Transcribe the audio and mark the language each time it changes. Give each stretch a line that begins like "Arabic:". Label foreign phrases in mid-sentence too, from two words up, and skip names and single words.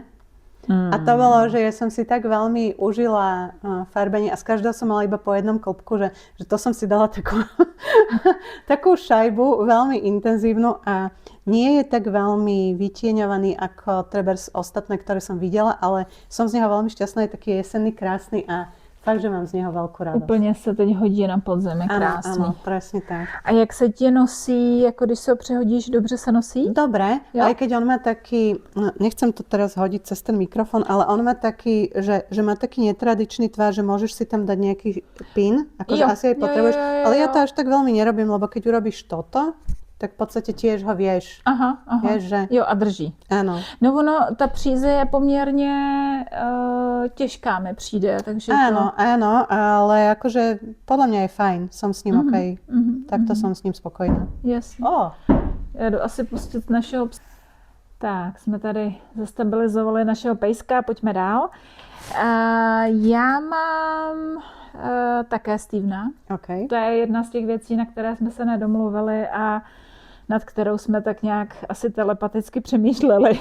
Slovak: A to bolo, že ja som si tak veľmi užila farbenie a z každého som mala iba po jednom klopku, že to som si dala takú šajbu veľmi intenzívnu a nie je tak veľmi vytieňovaný ako trebárs ostatné, ktoré som videla, ale som z neho veľmi šťastná, je taký jesenný, krásny a fakt, že
Czech: mám z něho velkou radost. Úplně se teď hodí na podzem, je krásný.
Slovak: Ano, presne tak.
Czech: A jak se ti nosí, jako když se ho přehodíš, dobře se nosí?
Slovak: Dobre, aj keď on má taký, nechcem to teraz hodiť cez ten mikrofon, ale on má taký, že má taký netradičný tvár, že môžeš si tam dať nejaký pin, akože asi aj potrebuješ, ale ja to až tak veľmi nerobím, lebo keď urobíš toto, tak v podstatě tiež ho vieš. Aha. Vieš, že...
Czech: Jo, a drží. Ano. No ono, ta příze je poměrně těžká, mi přijde, takže
Slovak: Áno, ale akože podľa mňa je fajn, som s ním okej. Takto som s ním spokojná.
Czech: Jasně. Já jdu asi pustit našeho psa. Tak, jsme tady zastabilizovali našeho pejska, pojďme dál. Já mám také Stevena. Okay. To je jedna z těch věcí, na které jsme se nedomluvili a nad kterou jsme tak nějak asi telepaticky přemýšleli.